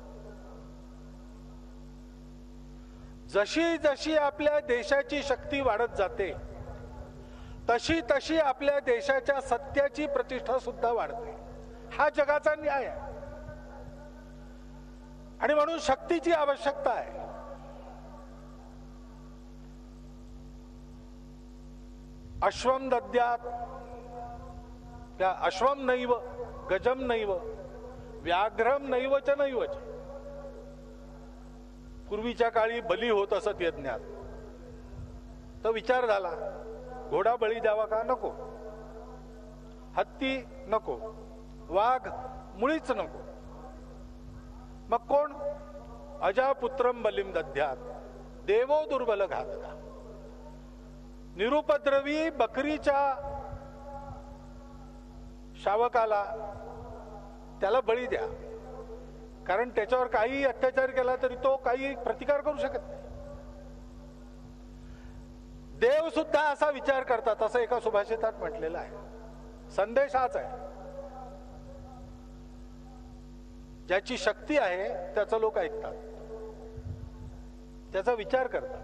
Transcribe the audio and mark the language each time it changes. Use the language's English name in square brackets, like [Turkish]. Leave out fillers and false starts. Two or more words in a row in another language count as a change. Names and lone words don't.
[Marathi] जशी जशी आपल्या देशाची शक्ती वाढत जाते तशी तशी आपल्या देशाच्या सत्याची प्रतिष्ठा सुद्धा वाढते. हा जगाचा न्याय आहे आणि म्हणून शक्तीची आवश्यकता आहे. [Sanskrit] अश्वम दद्यात, त्या अश्वम नैव गजम नैव व्याघ्रम नैव च नैव च. [Marathi] पूर्वीच्या काळी बली होत असत यज्ञात, तर विचार झाला घोडा बळी द्यावा का, नको. हत्ती नको, वाघ मुळीच नको. मग कोण? [Sanskrit] अजापुत्रम बलिम दद्यात देवो दुर्बल घातका. [Marathi] निरुपद्रवी बकरीच्या शावकाला त्याला बळी द्या, कारण त्याच्यावर काही अत्याचार केला तरी तो काही प्रतिकार करू शकत नाही. देव सुद्धा असा विचार करतात, असं एका सुभाषितात म्हटलेलं आहे. संदेश हाच आहे, ज्याची शक्ती आहे त्याचं लोक ऐकतात, त्याचा विचार करतात.